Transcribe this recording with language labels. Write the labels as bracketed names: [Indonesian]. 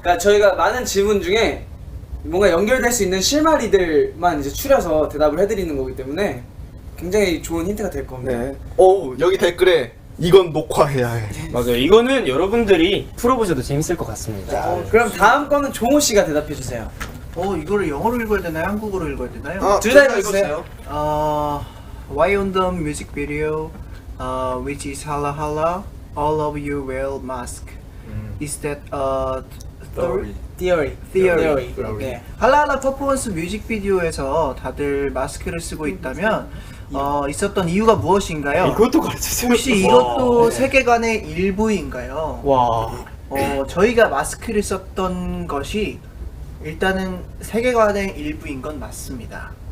[Korean] 그러니까 저희가 많은 질문 중에 뭔가 연결될 수 있는 실마리들만 이제 추려서 대답을 해드리는 거기 때문에 굉장히 좋은 힌트가 될 겁니다. 네. 여기 댓글에 이건 녹화해야 해. 맞아요. 이거는 여러분들이 풀어보셔도 재밌을 것 같습니다. 그럼 다음 거는 종호 씨가 대답해 주세요. 이거를 영어로 읽어야 되나요? 한국어로 읽어야 되나요? 둘 다 읽어주세요. [English] Why on the music video, which is Hala Hala, all of you wear mask. Is that a Theory. 네. [Korean] 할라할라 퍼포먼스 뮤직비디오에서 다들 마스크를 쓰고 있다면 있었던 이유가 무엇인가요? 이것도 가르쳐주세요. 혹시 이것도 세계관의 일부인가요? 와. 저희가 마스크를 썼던 것이 일단은 세계관의 일부인 건 맞습니다.